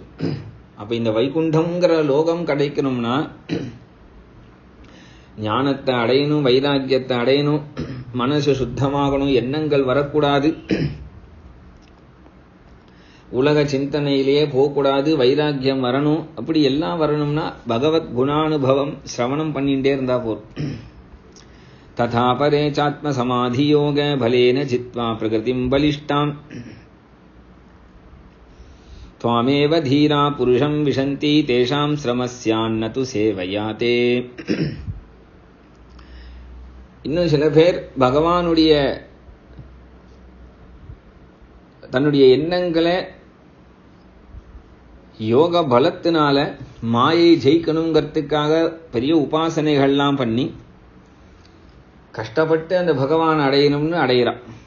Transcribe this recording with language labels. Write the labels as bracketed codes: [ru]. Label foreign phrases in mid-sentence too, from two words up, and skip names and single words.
[ta] அப்ப இந்த வைகுண்டம்ங்கிற லோகம் கிடைக்கணும்னா ஞானத்தை அடையணும், வைராக்கியத்தை அடையணும், மனசு சுத்தமாகணும், எண்ணங்கள் வரக்கூடாது, உலக சிந்தனையிலேயே போகக்கூடாது, வைராக்கியம் வரணும். அப்படி எல்லாம் வரணும்னா பகவத் குணானுபவம் சிரவணம் பண்ணிட்டே இருந்தா போதும். [sa] तथा परे चात्म समाधि योग बलेन जित्वा प्रकृतिं बलिष्ठाम् त्वामेव धीरा पुरुषं विशन्ति तेषां श्रमस्यान्न तु सेवयाते. [ta] இன்னும் சில பேர் பகவானுடைய தன்னுடைய எண்ணங்களை யோக பலத்தினால மாயை ஜெயிக்கணுங்கிறதுக்காக பெரிய உபாசனைகள்லாம் பண்ணி கஷ்டப்பட்டு அந்த பகவான் அடையணும்னு அடையிறான்.